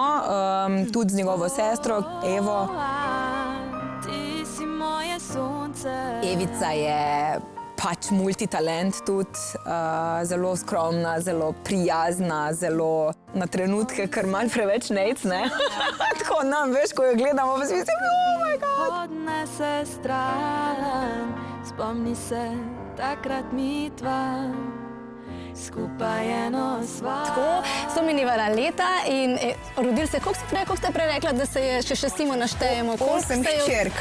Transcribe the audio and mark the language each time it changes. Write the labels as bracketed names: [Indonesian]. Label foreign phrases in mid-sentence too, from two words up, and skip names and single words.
[Slovenian] Tudi z njegovo sestro, Evo. Evica je pač multitalent tudi, zelo skromna, zelo prijazna, zelo na trenutke kar malo preveč Nejc, ne? Tako nam, veš, ko jo gledamo, pa si mislim, [English] oh my god! [Slovenian] Odnese stran, spomni se takrat mi dva, skupaj eno sva. Tako so minivala leta in rodili se, koliko ste prej rekla, da se je še Simon naštejemo? 8 hčerk.